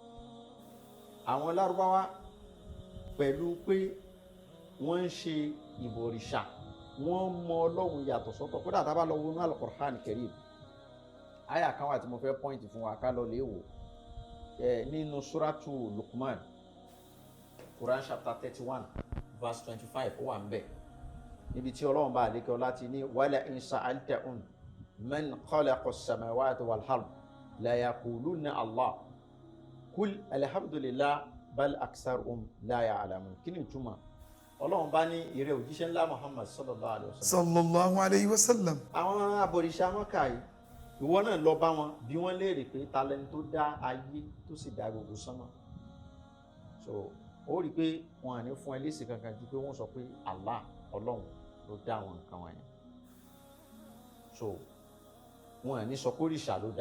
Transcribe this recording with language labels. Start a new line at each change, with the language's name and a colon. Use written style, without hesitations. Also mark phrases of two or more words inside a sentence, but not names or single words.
Yoruba: Àwọn Lárúbáwá pẹ̀lú pé wọ́n ń ṣe ìbọ̀rìṣà, wọ́n mọ Ọlọ́run yàtọ̀ sọ́tọ̀. Kódà tá a bá lọ wọnú Al-Qur'an Karim, àyà kan wà tí mo fẹ́ pọ́ìntì fún wa ká lọ lè wò nínú Suratu Luqman,
English: Quran chapter 31 verse 25
Yoruba: ó wà ń bẹ̀, níbi tí Ọlọ́run bá àlékè ọlá ti ní
Arabic: ولئن سألتهم من خلق السماوات والأرض لا يقولون الله قل الحمد لله بل أكثرهم لا يعلمون.
Yoruba: Kí ni ìtumọ̀? Ọlọ́run bá ní ìrẹ òjíṣẹ́ ńlá Muhammad
Arabic: صلى الله عليه وسلم. صلى الله عليه وسلم.
Yoruba: Àwọn abọ̀rìṣà Mọ́kà yìí, ìwọ náà lọ bá wọn bí wọ́n léèrè pé ta lẹni tó dá ayé tó sì dá gbogbo sánmọ̀. So ó rí i pé wọn à ní fún ẹ lésì kankan ju pé wọ́n sọ pé Allah Ọlọ́run ló dá àwọn nǹkan wọ̀nyẹn. So wọn à ní sọ pé òrìṣà ló dá.